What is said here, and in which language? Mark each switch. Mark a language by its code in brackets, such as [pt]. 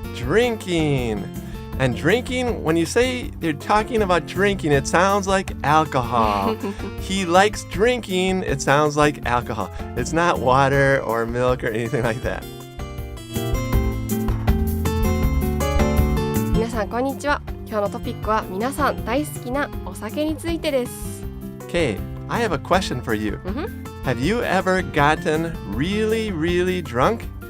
[en] Drinking. And drinking, when you say they're talking about drinking, it sounds like alcohol. He likes drinking, it sounds like alcohol. It's not water or milk or anything like that. [ja] 皆さんこんにちは。今日のトピックは皆さん大好きなお酒についてです。 [en] Kay, I have a question for you. Have you ever gotten really drunk?